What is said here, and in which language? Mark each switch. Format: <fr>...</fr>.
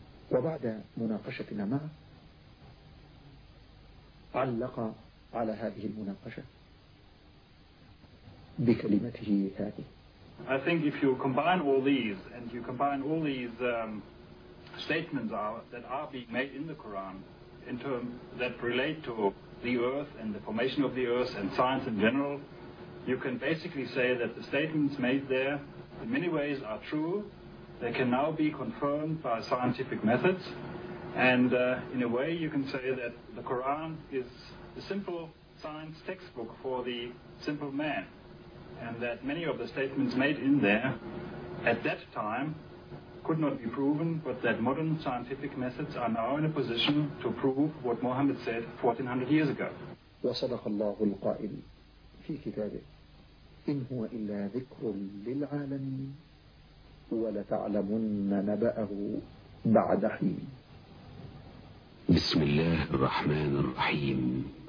<ar>وبعد مناقشتنا معه علق على هذه المناقشة بكلمته هذه.</ar> <en>I think if you combine all these and you combine all these statements that are being made in the Quran in terms that relate to the earth and the formation of the earth and science in general, you can basically say that the statements made there in many ways are true. They can now be confirmed by scientific methods, and in a way you can say that the Quran is a simple science textbook for the simple man, and that many of the statements made in there at that time could not be proven, but that modern scientific methods are now in a position to prove what Muhammad said 1400 years ago.</en> <ar>وصدق الله القائل في كتابه إن هو إلا ذكر للعالمين ولتعلمن نبأه بعد حين. بسم الله الرحمن الرحيم،</ar>